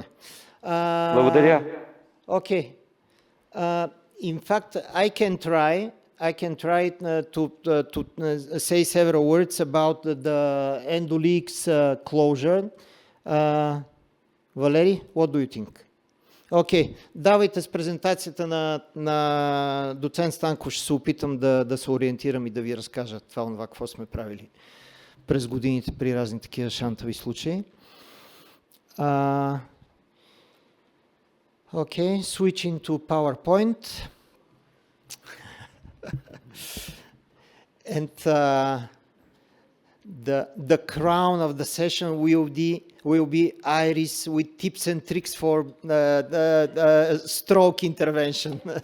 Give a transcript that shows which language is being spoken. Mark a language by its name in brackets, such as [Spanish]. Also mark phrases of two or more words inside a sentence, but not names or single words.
[Bulgarian] Благодаря. [English] Okay. In fact, I can try to say several words about the endoleaks closure. Валери, what do you think? [Bulgarian] Окей, давайте с презентацията на доцент Станков ще се опитам да се ориентирам и да ви разкажа това, какво сме правили през годините при разни такива шантави случаи. [English] Okay, switching to PowerPoint. And the crown of the session will be Iris with tips and tricks for stroke intervention.